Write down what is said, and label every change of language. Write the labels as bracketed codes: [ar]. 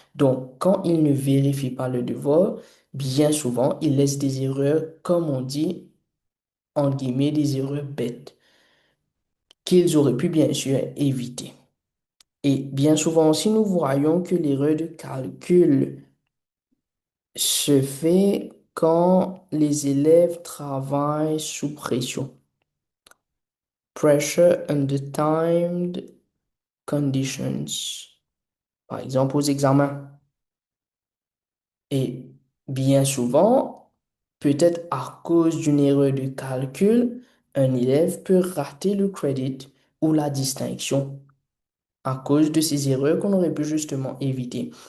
[fr] Donc, quand ils ne vérifient pas leurs devoirs, bien souvent, ils laissent des erreurs, comme on dit, en guillemets, des erreurs bêtes, qu'ils auraient pu bien sûr éviter. Et bien souvent aussi, nous voyons que l'erreur de calcul se fait quand les élèves travaillent sous pression. [en] Pressure under timed conditions. [fr] Par exemple, aux examens. Et bien souvent, peut-être à cause d'une erreur de calcul, un élève peut rater le crédit ou la distinction à cause de ces erreurs qu'on aurait pu justement éviter.